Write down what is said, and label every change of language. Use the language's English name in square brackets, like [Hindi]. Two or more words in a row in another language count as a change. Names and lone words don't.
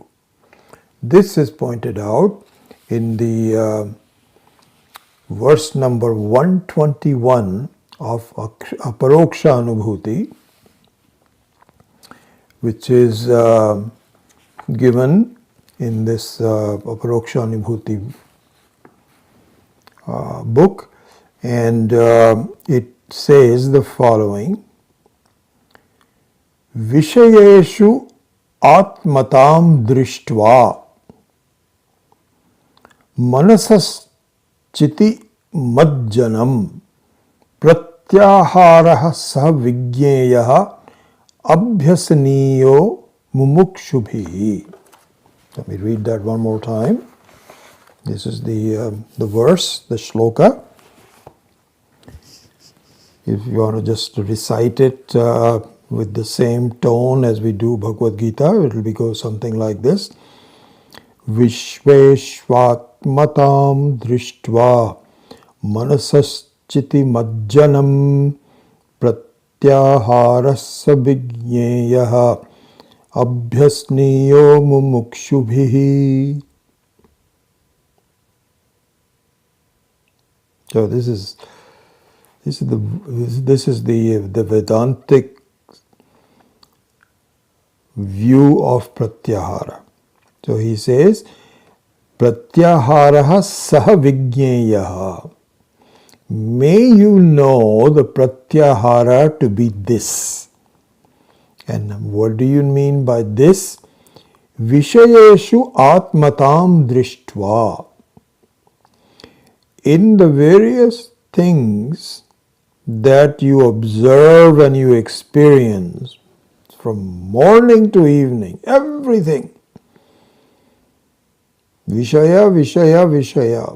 [English] This is pointed out in the verse number 121 of Aparoksha Anubhuti, which is given in this Aparoksha Anubhuti book, and it says the following: [Sanskrit] विषयेषु आत्मतां दृष्ट्वा मनसश्चिति मज्जनम् प्रत्याहारः सः विज्ञेयः अभ्यसनीयो मुमुक्षुभिः. [English] Let me read that one more time. This is the verse, the shloka. If you want to just recite it with the same tone as we do Bhagavad Gita, it will go something like this. [Sanskrit] विश्वेश्वात्मतां दृष्ट्वा मनसश्चिति मज्जनम् प्रत्याहारस्य विज्ञेयः अभ्यस्नीयो मुमुक्षुभिः. [English] So this is the Vedantic view of pratyahara. So he says, [Sanskrit] प्रत्याहारः सः विज्ञेयः. [English] May you know the pratyahara to be this. And what do you mean by this? [Sanskrit] विषयेषु आत्मतां दृष्ट्वा. [English] In the various things that you observe and you experience from morning to evening, everything. [Sanskrit] विषय, विषय, विषय.